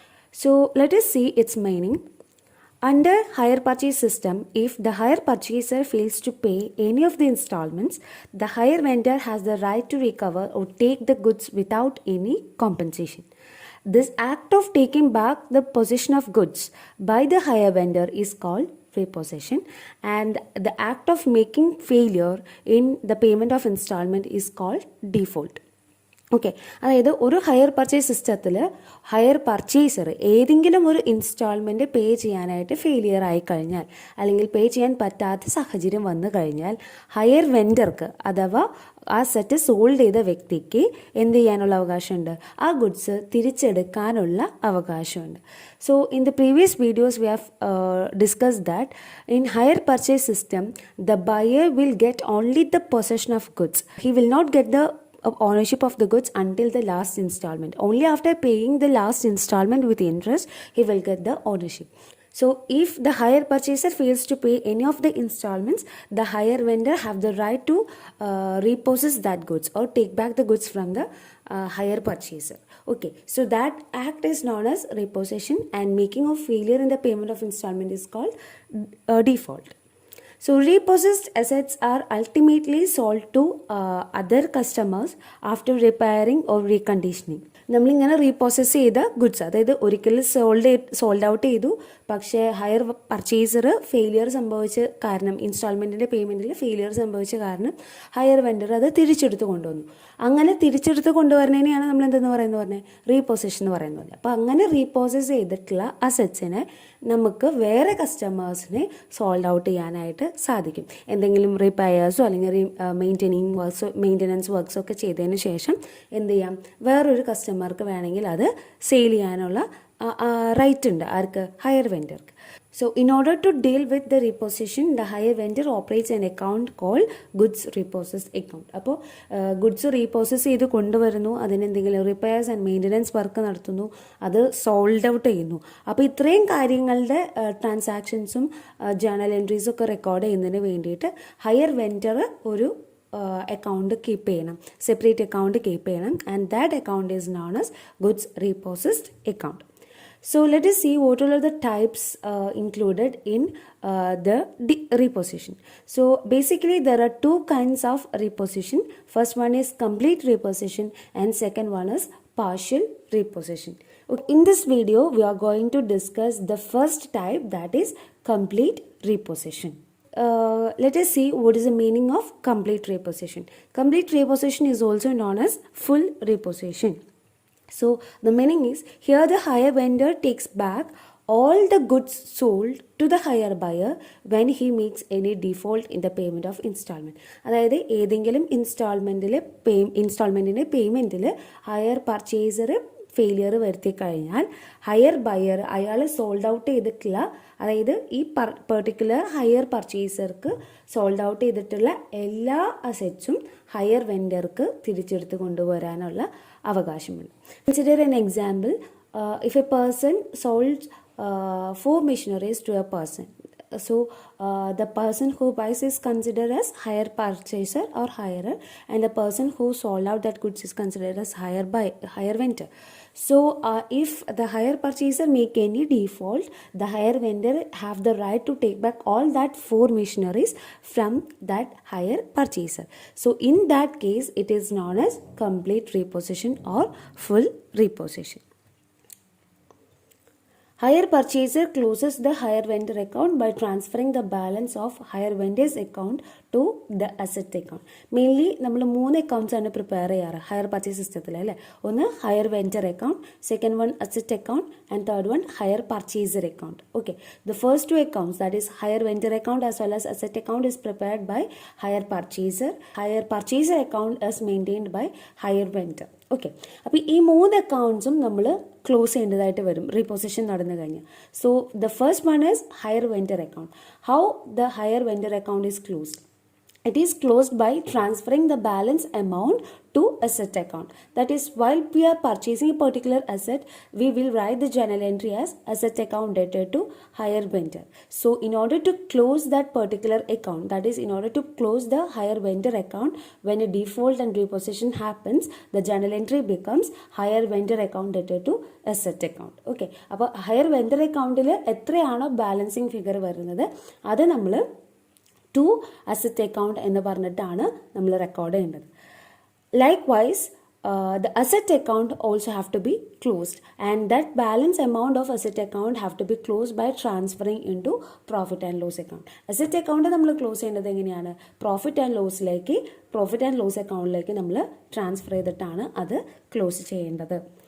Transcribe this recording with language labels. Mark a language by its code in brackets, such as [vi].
[en] So let us see its meaning. Under hire purchase system, if the hire purchaser fails to pay any of the installments, the hire vendor has the right to recover or take the goods without any compensation. This act of taking back the possession of goods by the hire vendor is called repossession, and the act of making failure in the payment of installment is called default. [ml] Okay, അതായത് ഒരു higher purchase സിസ്റ്റത്തിൽ higher purchaser ഏതെങ്കിലും ഒരു instalment പേ ചെയ്യാനായിട്ട് failure ആയി കഴിഞ്ഞാൽ അല്ലെങ്കിൽ പേ ചെയ്യാൻ പറ്റാത്ത സാഹചര്യം വന്നു കഴിഞ്ഞാൽ ഹയർ വെൻഡർക്ക് അഥവാ ആ സെറ്റ് സോൾഡ് ചെയ്ത വ്യക്തിക്ക് എന്ത് ചെയ്യാനുള്ള അവകാശമുണ്ട്? ആ ഗുഡ്സ് തിരിച്ചെടുക്കാനുള്ള അവകാശമുണ്ട്. [en] So in the previous videos we have discuss that in hire purchase system the buyer will get only the possession of goods. He will not get the ownership of the goods until the last installment. Only after paying the last installment with interest, he will get the ownership. So if the hire purchaser fails to pay any of the installments, the hire vendor have the right to repossess that goods or take back the goods from the hire purchaser. Okay, so that act is known as repossession, and making of failure in the payment of installment is called default. So repossessed assets are ultimately sold to other customers after repairing or reconditioning. [ml] നമ്മളിങ്ങനെ reprocess ചെയ്ത goods, അതായത് ഒരിക്കൽ sold out ചെയ്തു, പക്ഷേ higher purchaser failure സംഭവിച്ച കാരണം, ഇൻസ്റ്റാൾമെൻറ്റിൻ്റെ പേയ്മെൻറ്റിൽ failure സംഭവിച്ച കാരണം ഹയർ വെൻഡർ അത് തിരിച്ചെടുത്ത് കൊണ്ടുവന്നു. അങ്ങനെ തിരിച്ചെടുത്ത് കൊണ്ടുവരുന്നതിനെയാണ് നമ്മൾ എന്തെന്ന് പറഞ്ഞത് റീപോസഷൻ എന്ന് പറയുന്നത്. അപ്പോൾ അങ്ങനെ റീപോസസ് ചെയ്തിട്ടുള്ള അസറ്റ്സിനെ നമുക്ക് വേറെ കസ്റ്റമേഴ്സിനെ സോൾഡ് ഔട്ട് ചെയ്യാനായിട്ട് സാധിക്കും. എന്തെങ്കിലും റിപ്പയർസോ അല്ലെങ്കിൽ മെയിൻ്റനൻസ് വർക്ക്സോ ഒക്കെ ചെയ്തതിന് ശേഷം എന്ത് ചെയ്യാം, വേറൊരു കസ്റ്റമർക്ക് വേണമെങ്കിൽ അത് സെയിൽ ചെയ്യാനുള്ള റൈറ്റ് ഉണ്ട്. ആർക്ക്? Higher വെൻഡർക്ക്. [en] So in order to deal with the repossession, the hire vendor operates an account called goods repossessed account. [ml] അപ്പോൾ ഗുഡ്സ് റീപോസസ് ചെയ്ത് കൊണ്ടുവരുന്നു, അതിനെന്തെങ്കിലും റിപ്പയർസ് ആൻഡ് മെയിൻ്റനൻസ് വർക്ക് നടത്തുന്നു, അത് സോൾഡ് ഔട്ട് ചെയ്യുന്നു. അപ്പോൾ ഇത്രയും കാര്യങ്ങളുടെ ട്രാൻസാക്ഷൻസും ജേണൽ എൻട്രീസും ഒക്കെ റെക്കോർഡ് ചെയ്യുന്നതിന് വേണ്ടിയിട്ട് ഹയർ വെൻഡർ ഒരു അക്കൗണ്ട് കീപ്പ് ചെയ്യണം, സെപ്പറേറ്റ് അക്കൗണ്ട് കീപ്പ് ചെയ്യണം, [en] And that account is known as goods repossessed account. So let us see what are the types included in the repossession. So basically there are two kinds of repossession. First one is complete repossession and second one is partial repossession. In this video we are going to discuss the first type, that is complete repossession. Let us see what is the meaning of complete repossession. Complete repossession is also known as full repossession. So the meaning is, here the hire vendor takes back all the goods sold to the hire buyer when he makes any default in the payment of installment. [ml] അതായത് ഏതെങ്കിലും ഇൻസ്റ്റാൾമെൻറ്റിൻ്റെ പേയ്മെൻറ്റിൽ higher purchaser failure വരുത്തി കഴിഞ്ഞാൽ higher buyer അയാൾ sold out ചെയ്തിട്ടുള്ള, അതായത് ഈ particular higher പർച്ചേസർക്ക് sold out ചെയ്തിട്ടുള്ള എല്ലാ അസറ്റ്സും ഹയർ വെൻഡർക്ക് തിരിച്ചെടുത്ത് കൊണ്ടുവരാനുള്ള അവകാശമുണ്ട്. [en] Consider an example. If a person sold 4 machineries to a person, so the person who buys is considered as hire purchaser or hirer, and the person who sold out that goods is considered as hire vendor. So if the hire purchaser make any default, the hire vendor have the right to take back all that 4 machineries from that hire purchaser. So in that case it is known as complete repossession or full repossession. Hire purchaser closes the hire vendor account by transferring the balance of hire vendor's account to the asset account. [ml] Mainly നമ്മൾ 3 accounts ആണ് prepare ചെയ്യാറ് higher purchase സിസ്റ്റത്തിൽ അല്ലേ. ഒന്ന് higher vendor account, second one asset account and third one higher purchaser account. [en] Okay, the first two accounts, that is higher vendor account as well as asset account, is prepared by higher purchaser. Higher purchaser account is maintained by higher vendor. [ml] Okay, അപ്പോൾ ഈ 3 അക്കൗണ്ട്സും നമ്മൾ close ചെയ്യേണ്ടതായിട്ട് വരും reposition നടന്നു കഴിഞ്ഞാൽ. [en] So the first one is hire vendor account. How the hire vendor account is closed? It is closed by transferring the balance amount to asset account. That is, while we are purchasing a particular asset, we will write the journal entry as asset account debtor to higher vendor. So in order to close that particular account, that is in order to close the higher vendor account, when a default and repossession happens, the journal entry becomes higher vendor account debtor to asset account. [ml] Okay, അപ്പോൾ higher vendor accountൽ എത്രയാണോ balancing figure വരുന്നത് അത് നമ്മൾ to asset account എന്ന് പറഞ്ഞിട്ടാണ് നമ്മൾ record ചെയ്യേണ്ടത്. [en] Likewise, the asset account also have to be closed, and that balance amount of asset account have to be closed by transferring into profit and loss account. [ml] Asset account നമ്മൾ close ചെയ്യേണ്ടത് എങ്ങനെയാണ്? Profit and loss അക്കൗണ്ടിലേക്ക് നമ്മൾ transfer ചെയ്തിട്ടാണ് അത് close ചെയ്യേണ്ടത്.